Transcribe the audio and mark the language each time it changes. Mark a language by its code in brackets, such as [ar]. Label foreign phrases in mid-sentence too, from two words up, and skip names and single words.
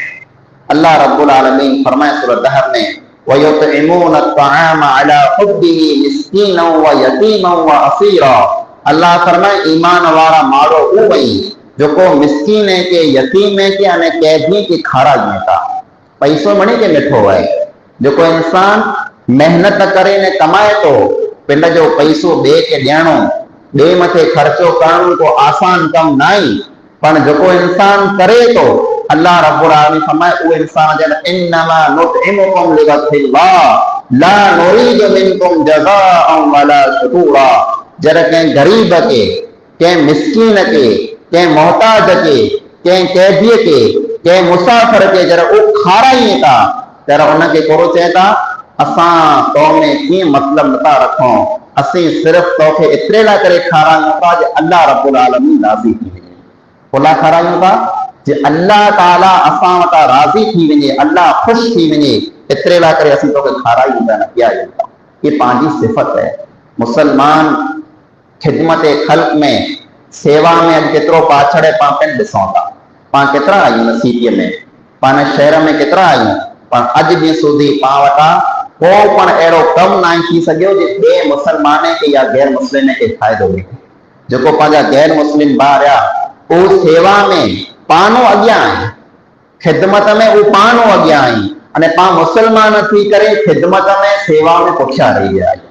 [ar] الله رب العالمين [kfr] फरमाए सूरह दहर में, [ar] ويطعمون الطعام على حبه مسكينا و يتيما و أسيرا. [kfr] अल्लाह फरमाए ईमान वारा मारो उ वई जो मिस्कीन है के यतीम है के अने कैदी के खारा देता। पैसो मणी के मिठो है, जो इंसान मेहनत करे ने कमाए तो पिंड जो पैसो बे के ॾियणो, बे मथे खर्चो करणो को आसान कम नहीं, पर जो इंसान करे तो [ar] الله رب العالمين [kfr] फरमाए वो इंसान जन [ar] إنما نطعمكم لوجه الله لا نريد منكم جزاء ولا شكورا. [kfr] जरा के गरीब के, के मिस्कीन के, के मोहताज के, के कैदी के, के मुसाफिर के जरा वो खाराई था जरा उनके कोरो चेता असा तो में की मतलब नता रखो, असी सिर्फ तोखे इतरे ला करे खारायूं था जे [ar] الله رب العالمين [kfr] राज़ी थी वञे। फुला खारायूं था जे अल्लाह ताला असा वटा राज़ी थी वञे, अल्लाह खुश थी वञे, इतरे ला करे असी तोखे खारायूं था न पियायूं था। [sd] ये पांजी सिफत है। मुसलमान खिदमत खल्क में सेवा में अॼु केतिरो पाछड़े पाण पिण ॾिसूं था। पाण केतिरा आहियूं नसीबीअ में, पाण शहर में केतिरा आहियूं, पर अॼु ॾींहुं સુધી पाण वटां को पण अहिड़ो कमु न थी सघियो जे ॿिए मुसलमान खे या गैर मुस्लिम खे फ़ाइदो मिले। जेको पंहिंजा गैर मुस्लिम ॿार आहे उहो सेवा में पानो अॻियां आहे, खिदमत में उहो पानो अॻियां आहे, अने पाण मुसलमान थी करे खिदमत में सेवा में पुठियां रही विया आहियूं।